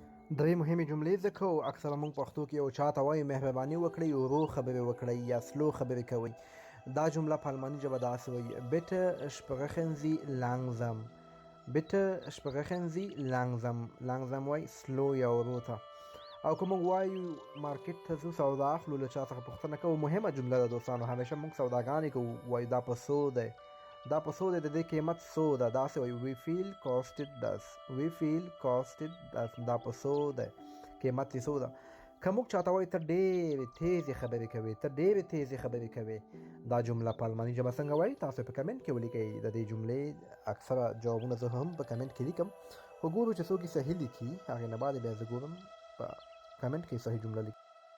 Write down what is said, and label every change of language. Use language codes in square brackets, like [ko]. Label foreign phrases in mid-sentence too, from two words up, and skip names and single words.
[ps] درې مهمې جملې زده کوو. اکثره موږ پښتو کې یو چاته وایو مهرباني وکړئ، ورو خبرې وکړئ یا سلو خبرې کوئ. دا جمله په الماني ژبه داسې وایي: [de] bitte sprechen Sie langsam. bitte sprechen Sie langsam. [ps] langsam وایي سلو یا ورو ته. او که موږ وایو مارکیټ ته ځو سودا اخلو، له چا څخه پوښتنه کوو، مهمه جمله ده دوستانو. همیشه موږ سوداګانې کوو، وایو دا په څو دی، دا په څو دی، د دې قیمت څو ده، داسې وایو [de] Wie viel kostet das, Wie viel kostet das, [ps] دا په څو دی، قیمت یې څو ده. که موږ چاته وایو ته ډېرې تیزې خبرې کوې، ته ډېرې تیزې خبرې کوې، دا جمله په الماني ژبه څنګه وایي؟ تاسو په کمنټ کې ولیکئ. د دې جملې اکثره جوابونه زه هم په کمنټ کې لیکم، خو ګورو چې څوک یې صحیح لیکي، هغې نه بعد بیا زه ګورم په کمنټ کې صحیح جمله لیکي.